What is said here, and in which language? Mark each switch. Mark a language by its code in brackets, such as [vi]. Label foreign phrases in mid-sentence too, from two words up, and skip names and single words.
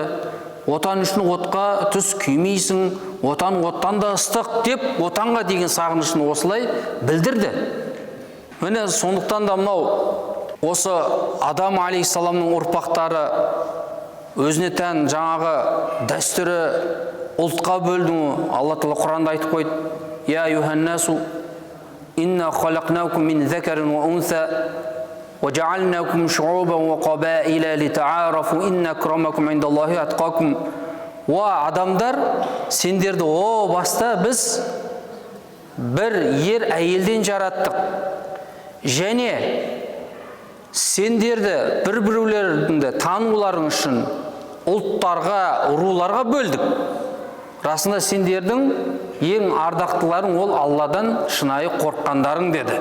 [kk] Отан үшін отқа түс күймейсің, отан оттан да ыстық деп отанға деген сағынышын осылай білдірді. Міне сондықтан да мынау осы Адам алейхиссаламның ұрпақтары өзіне тән жаңағы дәстүрі ұлтқа бөлді. Алла Тағала Құранда айтып қойды: [ar] «يا أيها الناس إنا خلقناكم من ذكر وأنثى وجعلناكم شعوبا وقبائل لتعارفوا إن أكرمكم عند الله أتقاكم». [kk] О адамдар, сендерді о баста біз бір ер әйелден жараттық, және сендерді бір-бірлеріңді тануларың үшін ұлттарға, руларға бөлдік. Расында сендердің ең ардақтыларың ол Алладан шынайы қорыққандарың деді.